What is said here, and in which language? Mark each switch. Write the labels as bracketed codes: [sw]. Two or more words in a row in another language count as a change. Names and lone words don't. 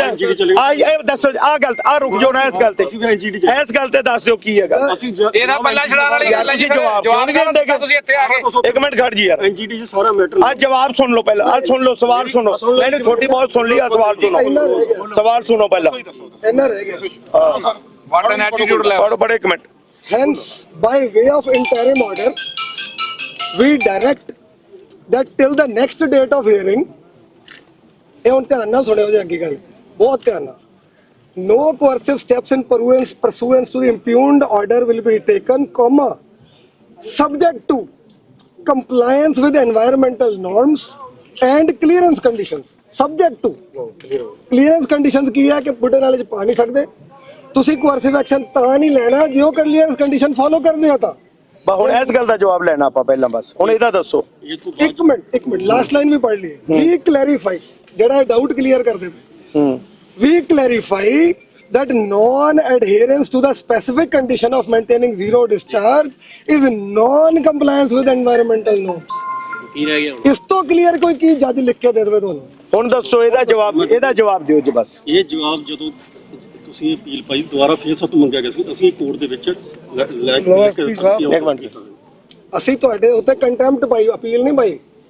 [pa] ਆ ਇਹ ਦੱਸੋ, ਆ ਗੱਲ ਆ ਰੁਕ ਜਾਓ ਨਾ ਇਸ ਗੱਲ ਤੇ, ਇਸ ਗੱਲ ਤੇ ਦੱਸ ਦਿਓ ਕੀ ਹੈਗਾ। ਅਸੀਂ ਇਹਦਾ ਪਹਿਲਾਂ ਛਡਾਣ ਵਾਲੀ ਗੱਲ ਹੈ ਜੀ, ਜਵਾਬ ਜਵਾਬ ਨਹੀਂ ਦਿੰਦੇ ਤੁਸੀਂ ਇੱਥੇ ਆ ਕੇ। ਇੱਕ ਮਿੰਟ ਖੜ ਜੀ ਯਾਰ, ਐਨਜੀਡੀ 'ਚ ਸਾਰਾ ਮੈਟਰ ਆ ਜਵਾਬ ਸੁਣ ਲਓ ਪਹਿਲਾਂ, ਆ ਸੁਣ ਲਓ, ਸਵਾਲ ਸੁਣੋ। ਨਹੀਂ ਛੋਟੀ ਬਹੁਤ ਸੁਣ ਲਈ, ਆ ਸਵਾਲ ਸੁਣੋ, ਸਵਾਲ ਸੁਣੋ ਪਹਿਲਾਂ। ਇੰਨਾ ਰਹਿ ਗਿਆ। [en] What an attitude level. [pa] ਪੜੋ ਬੜੇ ਇੱਕ ਮਿੰਟ। [en] Hence, by way of interim order, we direct that till the next date of hearing, [pa] ਇਹ ਹੁਣ ਧਿਆਨ ਨਾਲ ਸੁਣਿਓ ਜੀ ਅੱਗੇ ਗੱਲ, ਬਹੁਤ ਧਿਆਨ ਨਾਲ। [en] No coercive steps in pursuance to the impugned order will be taken, comma, subject to compliance with environmental norms and clearance conditions. Subject to clearance conditions [pa] ਕੀ ਹੈ ਕਿ ਬੁੱਢੇ ਨਾਲੇ 'ਚ ਪਾ ਨਹੀਂ ਸਕਦੇ ਤੁਸੀਂ, [en] coercive action [pa] ਤਾਂ ਨਹੀਂ ਲੈਣਾ ਜੇ ਉਹ [en] clearance condition follow [pa] ਕਰਦੇ ਆ ਤਾਂ। ਹੁਣ ਇਸ ਗੱਲ ਦਾ ਜਵਾਬ ਲੈਣਾ ਆਪਾਂ ਪਹਿਲਾਂ, ਬਸ ਹੁਣ ਇਹਦਾ ਦੱਸੋ। ਇੱਕ ਮਿੰਟ [en] last line [pa] ਵੀ ਪੜ੍ਹ ਲਈਏ। [en] we clarify, [pa] ਜਿਹੜਾ ਡਾਊਟ ਕਲੀਅਰ ਕਰਦੇ ਪਏ, [en] we clarify that non-adherence to the specific condition of maintaining zero discharge is non-compliance with environmental norms। [pa] ਕੀ ਰਹਿ ਗਿਆ ਹੁਣ? ਇਸ ਤੋਂ ਕਲੀਅਰ ਕੋਈ ਕੀ ਜੱਜ ਲਿਖ ਕੇ ਦੇ ਦੇਵੇ ਤੁਹਾਨੂੰ? ਹੁਣ ਦੱਸੋ ਇਹਦਾ ਜਵਾਬ ਦਿਓ ਜੀ ਬਸ। ਇਹ ਜਵਾਬ ਜਦੋਂ ਤੁਸੀਂ ਅਪੀਲ ਪਾਈ ਦੁਬਾਰਾ ਫੇਰ ਸਾਤੋਂ ਮੰਗਿਆ ਗਿਆ ਸੀ, ਅਸੀਂ ਕੋਰਟ ਦੇ ਵਿੱਚ ਲੈ ਕੇ ਅਸੀਂ ਤੁਹਾਡੇ ਉੱਤੇ ਕੰਟੈਂਪਟ ਪਾਈ, ਅਪੀਲ ਨਹੀਂ ਪਾਈ।